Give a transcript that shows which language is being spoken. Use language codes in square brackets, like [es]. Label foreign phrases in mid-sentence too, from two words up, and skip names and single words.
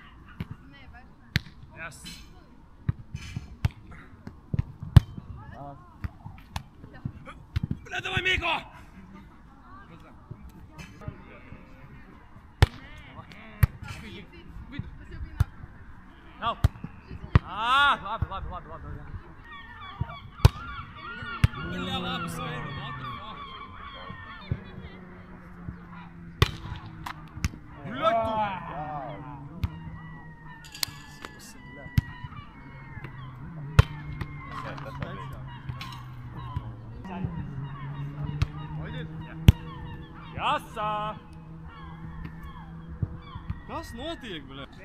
[ru] Yes. Bля, давай, Мико! [en] No. [lv] Ah, labi. Bля, labi, Sveini, [en] what the fuck? [ru] Bля, [lv] tu! Jāsā! Kas notiek, bļet?